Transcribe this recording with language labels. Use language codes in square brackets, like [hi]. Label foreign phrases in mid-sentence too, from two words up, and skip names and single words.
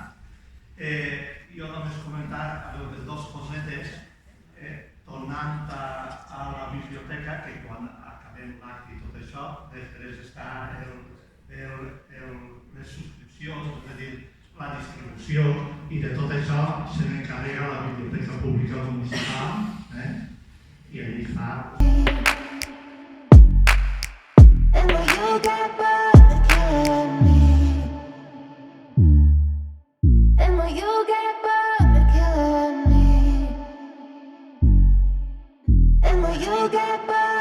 [ca] Jo només comentar les 2 cosetes, tornant a la biblioteca, que quan acabem l'acte i tot això, després està les subscripcions, és a dir, la distribució i de tot això se n'encarrega la Biblioteca Pública Municipal i allí fa... [en] And when you get bored, killing me. And when you get bored, killing me. And when you get bored.